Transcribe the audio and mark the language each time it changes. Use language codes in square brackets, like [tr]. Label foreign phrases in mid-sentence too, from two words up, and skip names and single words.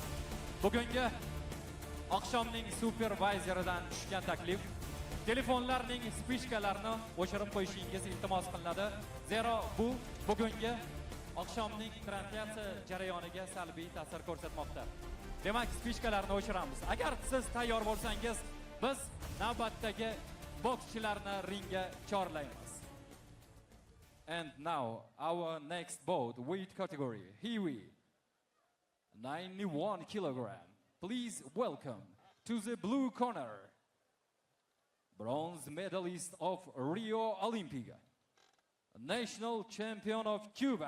[uz] Bugungi oqshomning supervizoridan tushgan taklif telefonlarning spishkalarini o'chirib qo'yishingiz iltimos qilinadi. Zero bu bugungi oqshomning translyatsiya jarayoniga salbiy ta'sir ko'rsatmoqda. Demak, spishkalarni o'chiramiz. Agar siz tayyor bo'lsangiz, biz navbatdagi bokschilarni ringga chorlaymiz. [en] And now, our next bout, weight category, heavy, 91 kilogram. Please welcome to the blue corner, bronze medalist of Rio Olympic, national champion of Cuba.